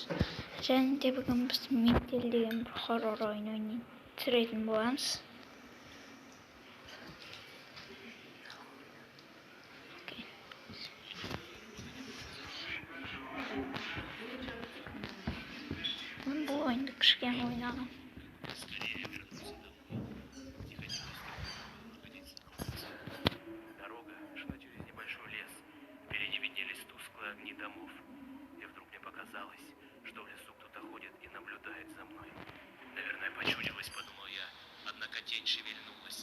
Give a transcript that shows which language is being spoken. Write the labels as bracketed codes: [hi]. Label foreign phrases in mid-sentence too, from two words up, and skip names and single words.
[uz] Және bugun biz Metal degan bir horror o'yini o'ynayotgan bo'lamiz. Men bu o'yinni qishga o'ynadim. [ru] Огни домов. И вдруг мне показалось, что в лесу кто-то ходит и наблюдает за мной. Наверное, почудилось, подумал я. Однако тень шевельнулась.